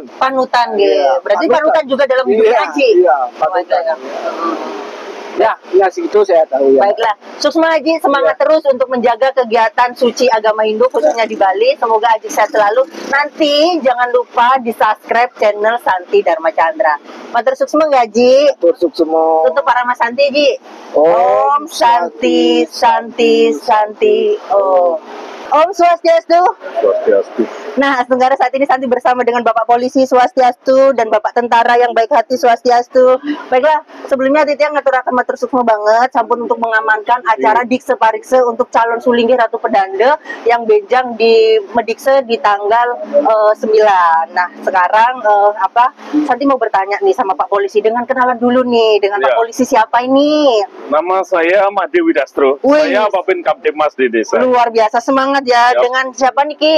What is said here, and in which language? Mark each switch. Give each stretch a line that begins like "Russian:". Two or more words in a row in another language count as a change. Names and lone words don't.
Indonesian: berarti panutan juga dalam hidup Aji. Iya, panutan. Ya, segitu saya tahu ya. Baiklah,
Balinese: Suksma Aji,
Indonesian: semangat terus untuk menjaga kegiatan suci agama Hindu khususnya di Bali. Semoga Aji sehat selalu. Nanti jangan lupa di subscribe channel Santi Dharma Chandra.
Balinese: Matur Suksma
Indonesian: nggak, Ji?
Balinese: Matur Suksma.
Indonesian: Tutup para Mas Santi, Ji.
Sanskrit: Om Santi Santi Santi Om.
Balinese: Om Swastiastu. Swastiastu.
Indonesian: Nah, Astenggara saat ini Santi bersama dengan Bapak Polisi Swastiastu dan Bapak Tentara yang baik hati Swastiastu. Baiklah, sebelumnya
Balinese: Titiang ngaturaken matur sukma banget sampun
Indonesian: untuk mengamankan acara Dikse Parikse untuk calon Sulinggi Ratu Pedande yang benjang di Medikse di tanggal 9. Nah, sekarang Santi mau bertanya nih sama Pak Polisi, dengan kenalan dulu nih dengan Pak Polisi, siapa ini? Nama saya Made Widastro. Saya Babin Kamtibmas di desa. Luar biasa, semangat ya. Dengan siapa nih Ki?